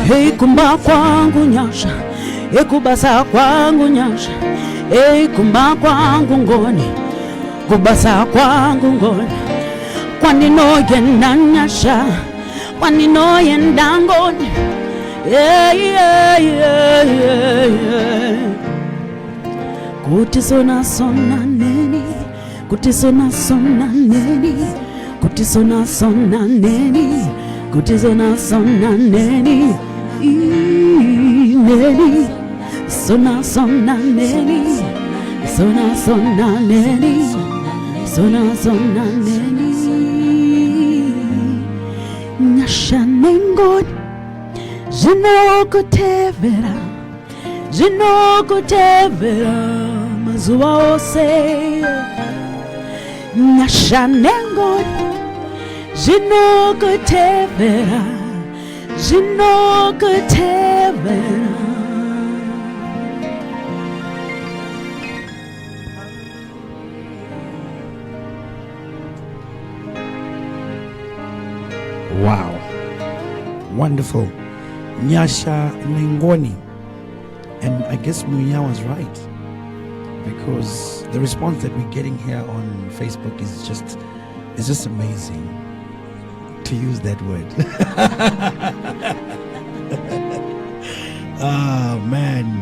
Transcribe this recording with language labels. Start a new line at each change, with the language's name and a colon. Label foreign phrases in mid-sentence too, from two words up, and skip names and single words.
Shona: hei kumba kwangu nyasha ekubasa kwangu nyasha ei kumba kwangu ngoni kubasa kwangu ngoni kwandinoyenda nyasha kwandinoyenda ngoni kuti sona sona neni kuti sona sona neni kuti sona sona neni kuti sona sona neni neni sona sona neni sona sona neni sona sona neni nyasha nengoni zvinokutevera zvinokutevera mazuva ose nyasha nengoni zvinokutevera zvinokutevera
English: Wow. Wonderful. Nyasha Nengoni. And I guess Muya was right. Because the response that we're getting here on Facebook is just amazing. To use that word. Ah, man.